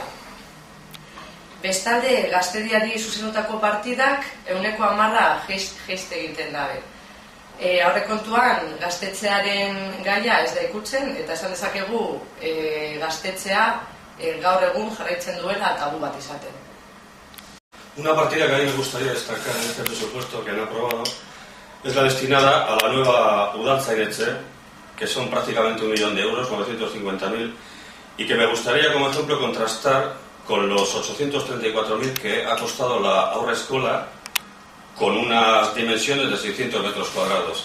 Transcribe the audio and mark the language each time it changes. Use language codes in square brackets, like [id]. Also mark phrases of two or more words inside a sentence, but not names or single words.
[eu] Bestalde, gaztediari zuzendutako partidak 10% jaiste egiten dabe. Aurrekontuan gaztetzearen gaia ez da ikutzen, eta esan dezakegu gaztetzea gaur egun jarraitzen duela tabu bat izaten. [es] Una partida que a mí me gustaría destacar en este presupuesto que han aprobado es la destinada a la nueva Udaltzainetxe, que son prácticamente 1 millón de euros, 950.000, y que me gustaría como ejemplo contrastar con los 834.000 que ha costado la Aurreskola, con unas dimensiones de 600 metros cuadrados.